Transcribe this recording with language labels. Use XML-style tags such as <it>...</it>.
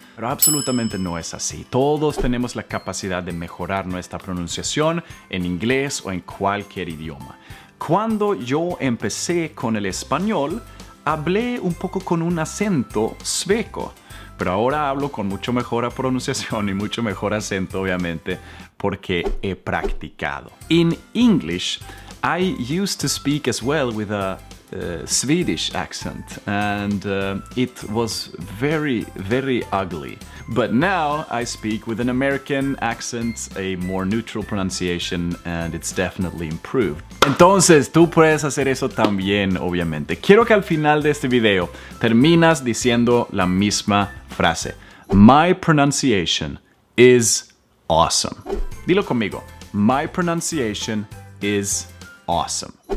<es>Pero absolutamente no es así. Todos tenemos la capacidad de mejorar nuestra pronunciación en inglés o en cualquier idioma. Cuando yo empecé con el español, hablé un poco con un acento sueco. Pero ahora hablo con mucho mejor pronunciación y mucho mejor acento, obviamente, porque he practicado.</es> <en>In English, I used to speak as well with a Swedish accent, and it was very, very ugly. But now I speak with an American accent, a more neutral pronunciation, and it's definitely improved.</en> <es>Entonces, tú puedes hacer eso también, obviamente. Quiero que al final de este video terminas diciendo la misma frase.</es> <en>My pronunciation is awesome.</en> <es>Dilo conmigo.</es> <en>My pronunciation is awesome.</en>